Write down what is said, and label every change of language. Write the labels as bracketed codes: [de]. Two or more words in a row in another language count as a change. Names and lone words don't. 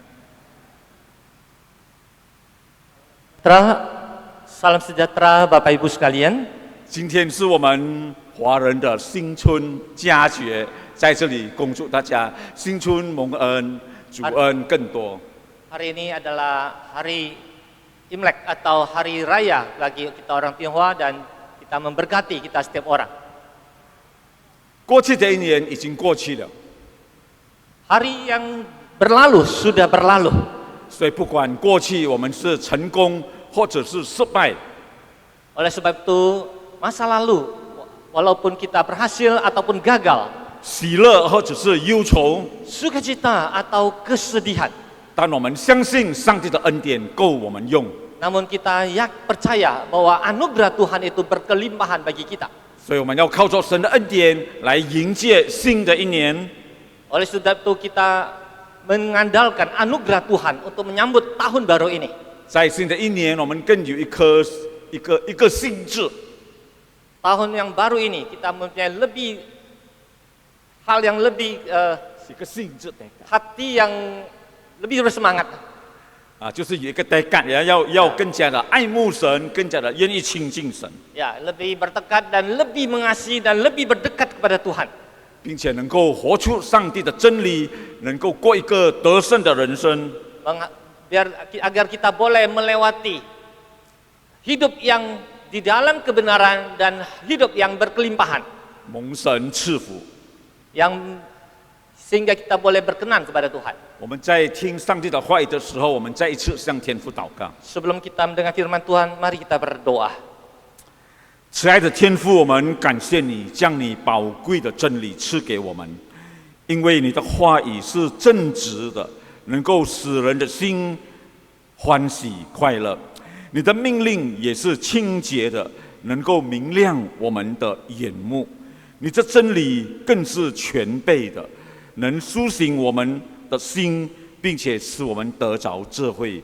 [id] Salam sejahtera Bapak Ibu sekalian. [zh] 今天是我们华人的新春佳节，在这里恭祝大家新春蒙恩，主恩更多。 [id] Hari ini adalah hari Imlek atau hari raya bagi kita orang Tionghoa dan kita memberkati kita setiap orang. [zh] 过去的一年已经过去了， [id] Hari yang berlalu sudah berlalu. [zh] 所以不管过去我们是成功或者是失败， [id] Oleh sebab itu, masa lalu walaupun kita berhasil ataupun gagal, [zh] 喜乐或者是忧愁， [id] sukacita atau kesedihan, [zh] 但我们相信上帝的恩典够我们用， [id] namun kita percaya bahwa anugerah Tuhan itu berkelimpahan bagi kita. [zh] 所以我们要靠着神的恩典来迎接新的一年。 [id] Oleh sebab itu kita mengandalkan anugerah Tuhan untuk menyambut tahun baru ini. [zh] 在新的一年，我们更有一个心智。 [id] Tahun yang baru ini kita mempunyai hal yang lebih [zh] 一个性质 [id] hati yang lebih bersemangat. [zh] 就是有一个tekad要更加的爱慕神，更加的愿意亲近神， [id] Ya, lebih bertekad dan lebih mengasihi dan lebih berdekat kepada Tuhan. [zh] 并且能够活出上帝的真理，能够过一个得胜的人生。 [id] Agar kita boleh melewati hidup yang di dalam kebenaran dan hidup yang berkelimpahan. [zh] 蒙神赐福。 [id] Sehingga kita boleh berkenan kepada Tuhan. [zh] 我们在听上帝的话语的时候，我们再一次向天父祷告。 [id] Sebelum kita mendengar firman Tuhan, mari kita berdoa. [zh] 慈爱的天父，我们感谢你将你宝贵的真理赐给我们，因为你的话语是正直的，能够使人的心欢喜快乐；你的命令也是清洁的，能够明亮我们的眼目；你的真理更是全备的，能苏醒我们的心，并且使我们得着智慧。